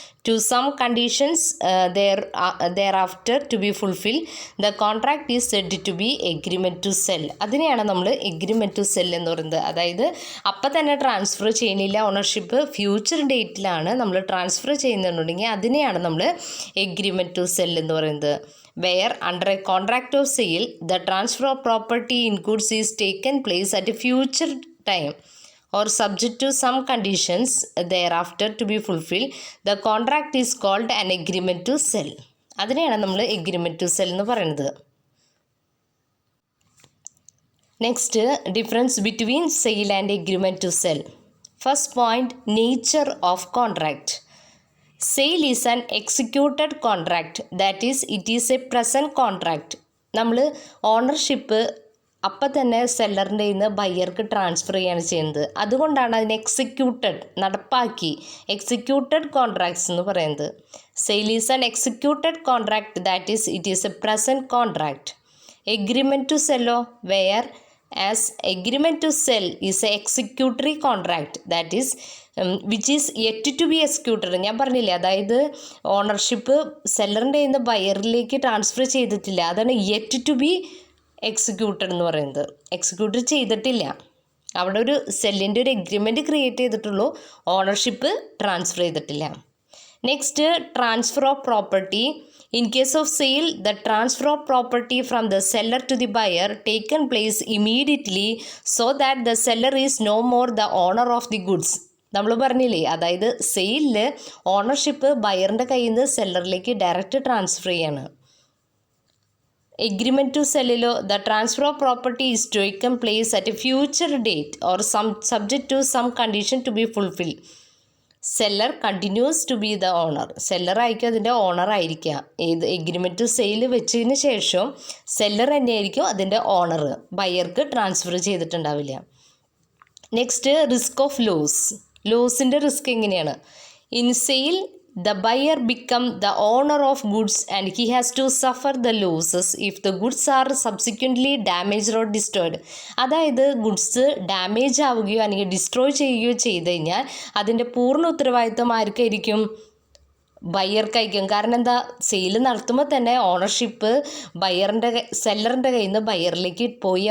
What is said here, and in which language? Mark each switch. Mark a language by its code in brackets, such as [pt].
[en] To some conditions thereafter to be fulfil the contract is said to be agreement to sell. [ml] അതിനെയാണ് നമ്മൾ agreement to cell എന്ന് പറയുന്നത്. അതായത് അപ്പം തന്നെ ട്രാൻസ്ഫർ ചെയ്യുന്നില്ല, ഓണർഷിപ്പ് ഫ്യൂച്ചർ ഡേറ്റിലാണ് നമ്മൾ ട്രാൻസ്ഫർ ചെയ്യുന്നുണ്ടെങ്കിൽ അതിനെയാണ് നമ്മൾ എഗ്രിമെൻറ്റ് ടു സെൽ എന്ന് പറയുന്നത്. [en] Where under a contract of sale the transfer of property in goods is taken place at a future time or subject to some conditions thereafter to be fulfilled, the contract is called an agreement to sell. [ml] അതിനെയാണ് നമ്മൾ agreement to cell എന്ന് പറയുന്നത്. [en] Next, difference between sale and agreement to sell. First point, nature of contract. Sale is an executed contract, that is it is a present contract. [ml] നമ്മൾ ownership അപ്പം തന്നെ സെല്ലറിൻ്റെ കയ്യിൽ നിന്ന് ബയ്യർക്ക് transfer ചെയ്യാണ് ചെയ്യുന്നത്. അതുകൊണ്ടാണ് അതിന് എക്സിക്യൂട്ടഡ്, നടപ്പാക്കി, എക്സിക്യൂട്ടഡ് കോൺട്രാക്ട്സ് എന്ന് പറയുന്നത്. [en] Sale is an executed contract, that is it is a present contract. Agreement to സെല്ലോ, where as agreement to sell is a executory contract, that is which is yet to be executed. [ml] ഞാൻ പറഞ്ഞില്ലേ, അതായത് ownership സെല്ലറിൻ്റെ കയ്യിൽ നിന്ന് ബയറിലേക്ക് transfer ചെയ്തിട്ടില്ല, അതാണ് [en] yet to be executed [ml] എന്ന് പറയുന്നത്. Execute ചെയ്തിട്ടില്ല, അവിടെ ഒരു സെല്ലിൻ്റെ ഒരു എഗ്രിമെൻറ്റ് ക്രിയേറ്റ് ചെയ്തിട്ടുള്ളൂ, ഓണർഷിപ്പ് ട്രാൻസ്ഫർ ചെയ്തിട്ടില്ല. [en] Next, transfer of property. In case of sale, the transfer of property from the seller to the buyer taken place immediately so that the seller is no more the owner of the goods. [ml] നമ്മൾ പറഞ്ഞില്ലേ, അതായത് സെയിലിൽ ownership ബയറിൻ്റെ കയ്യിൽ നിന്ന് സെല്ലറിലേക്ക് direct transfer ചെയ്യാണ്. [en] Agreement to സെല്ലിലോ the transfer of property is taken place at a future date or subject to some condition to be fulfil. Seller continues to be the owner. [ml] Seller ആയിരിക്കും അതിൻ്റെ owner ആയിരിക്കുക. ഏത് agreement to sale വെച്ചതിന് ശേഷം seller തന്നെയായിരിക്കും അതിൻ്റെ owner, ബയർക്ക് transfer ചെയ്തിട്ടുണ്ടാവില്ല. Next, risk of ലോസിൻ്റെ risk എങ്ങനെയാണ്? [en] In sale the buyer become the owner of goods and he has to suffer the losses if the goods are subsequently damaged or destroyed. [ml] അതായത് goods damage ആവുകയോ അല്ലെങ്കിൽ destroy ചെയ്യുകയോ ചെയ്ത് കഴിഞ്ഞാൽ അതിൻ്റെ പൂർണ്ണ ഉത്തരവാദിത്വം ആർക്കായിരിക്കും? ബയ്യർക്കായിരിക്കും. കാരണം എന്താ, സെയിൽ നടത്തുമ്പോൾ തന്നെ ഓണർഷിപ്പ് സെല്ലറിൻ്റെ കയ്യിൽ നിന്ന് ബയ്യറിലേക്ക് പോയി.